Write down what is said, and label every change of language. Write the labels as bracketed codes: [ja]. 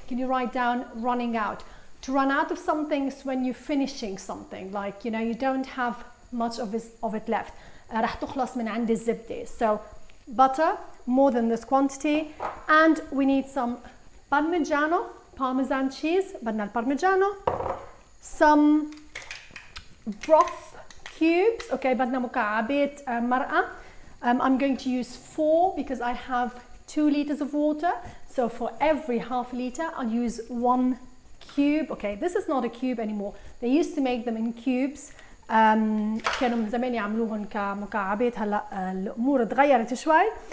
[en] Can you write down running out? To run out of something is when you're finishing something, like you know you don't have much of it left. [ar] رح تخلص من عند الزبدة. [en] So butter, more than this quantity, and we need some Parmesan cheese, [ar] بدنا البارميجانو, [en] some broth cubes. [ar] Okay, بدنا مكعبات مرقة. [en] I'm going to use 4 because I have 2 liters of water. So for every half liter, I'll use 1 cube. Okay, this is not a cube anymore. They used to make them in cubes. [ar] كانوا من زمان يعملوهم كمكعبات, هلا الأمور تغيرت شوي.